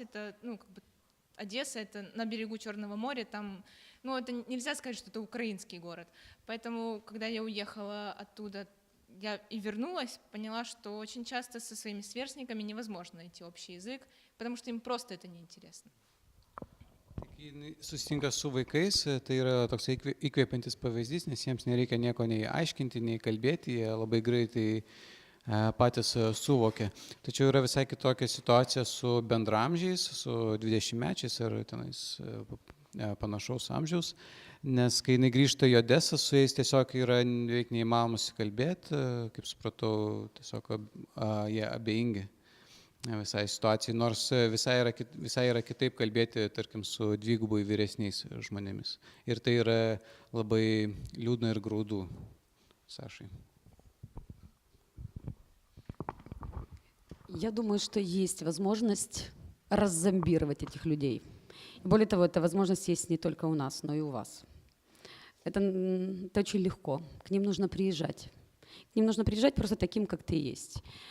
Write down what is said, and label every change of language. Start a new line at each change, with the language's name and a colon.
Russian: Это, Одесса, это на берегу Черного моря, там, это нельзя сказать, что это украинский город. Поэтому, когда я уехала оттуда, я и вернулась, поняла, что очень часто со своими сверстниками невозможно найти общий язык, потому что им просто это неинтересно.
Lithuanian: Susitinka su vaikais, tai yra toks įkvėpiantis pavyzdys, nes jiems nereikia nieko nei aiškinti, nei kalbėti, jie labai greitai patys suvokia. Tačiau yra visai kitokia situacija su bendramžiais, su 20-mečiais ar tenais panašaus amžiaus, nes kai jinai grįžta į Odesą, su jais tiesiog yra beveik neįmanoma susikalbėti, kaip supratau, tiesiog jie abejingi visai situacijai, nors visai yra kitaip kalbėti, tarkim, su dvigubai vyresniais žmonėmis. Ir tai yra labai liūdna ir graudu, Сашей.
Russian: Я думаю, что есть возможность раззомбировать этих людей. Более того, эта возможность есть не только у нас, но и у вас. Это очень легко. К ним нужно приезжать. К ним нужно приезжать просто таким, как ты есть.